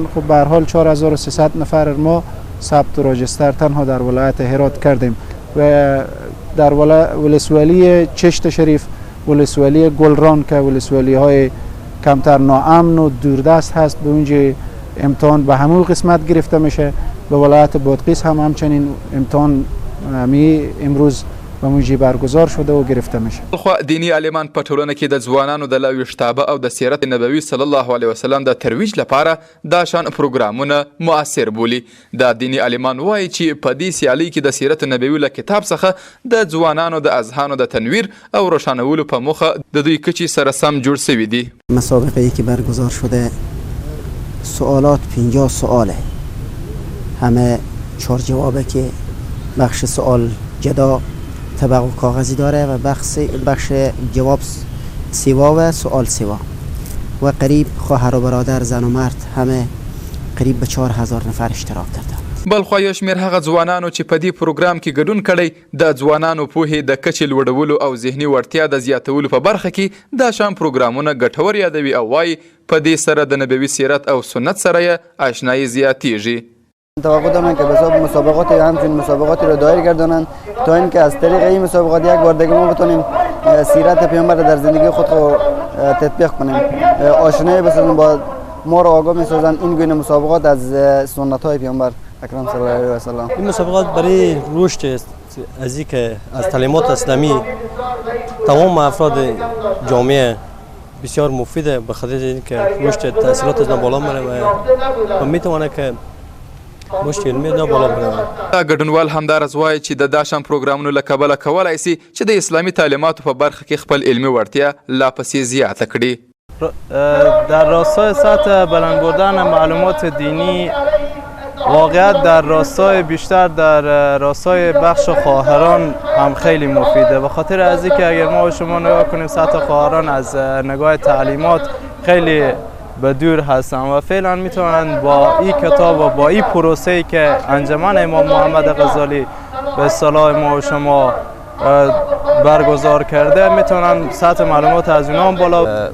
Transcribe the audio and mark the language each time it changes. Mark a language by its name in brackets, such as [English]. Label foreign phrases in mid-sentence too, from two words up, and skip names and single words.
[Persian] خب به هر حال 4,300 نفر ما ثبت و راجستر تنها در ولایت هرات کردیم و در ولسوالی چشت شریف، ولسوالی گلران که ولسوالی های کمتر ناامن و دوردست هست به اونجا امتحان به همون قسمت گرفته میشه. به ولایت بادغیس هم همچنین امتحان امروز به موجی برگزار شده و گرفته میشه. [Pashto] خو دینی عالمان په ټولنه کې د ځوانانو د لاویشتابه او د سیرت نبوي [Arabic] صلی الله علیه وسلم [Pashto] د ترویج لپاره دا شان پروګرامونه مؤثر بولي. د دینی عالمان وایي چې په دې سیالۍ کې د سیرت نبوي له کتاب څخه د ځوانانو د اذهانو د تنویر او روښانولو په موخه د دوی کچې سره سم جوړ شوي دي. [Persian] مسابقه‌ای که برگزار شده سوالات 50 سواله، همه 4 جوابه که بخش سوال جدا طبق و کاغذی داره و بخش جواب سیوا و سوال سیوا و قریب خواهر و برادر زن و مرد همه قریب به 4,000 نفر اشتراک کردند. [Pashto] بلخوا یو شمېر هغه ځوانانو چې په دې پروګرام کې ګډون کړی د ځوانانو پوهې د کچې لوړولو او ذهني وړتیا د زیاتولو په برخه کې دا شان پروګرامونه ګټور یادوي او وایي په دې سره د نبوي سیرت او سنت سره یې آشنایی زیاتیږي. [Persian] توقع دارم که به مسابقات همچنین مسابقاتی را دایر گردانند تا اینکه از طریق این مسابقات یک بار دیگه ما بتونیم سیرت پیامبر در زندگی خود رو تطبیق کنیم، آشنایی بسازیم با ما را آگاه می‌سازند این گونه مسابقات از سنت‌های پیامبر اکرم [Arabic] صلی الله علیه و سلم. [Persian] این مسابقات برای رشد از اینکه از تعلیمات اسلامی تمام افراد جامعه بسیار مفیده به خاطر اینکه رشد تحصیلات از بالا میره و میتونه که مشکل می نه بالا بره. [Pashto] ګډونوال همدارز وایي چې د داشان پروګرامونو له کبله کولای شي چې د اسلامي تعلیماتو په برخه کې خپل علمي وړتیا لا پسې زیاته کړي. [Persian] در راستای سطح بلند بردن معلومات دینی واقعیت در راستای بیشتر در راستای بخش خواهران هم خیلی مفیده، به خاطر از اینکه اگر ما و شما نگاه کنیم سطح خواهران از نگاه تعلیمات خیلی به دور هستن و فعلا میتونن با این کتاب و با این پروسه‌ای که انجمن امام محمد غزالی به اصطلاح ما و شما برگزار کرده میتونن سطح معلومات از اونا هم بالا.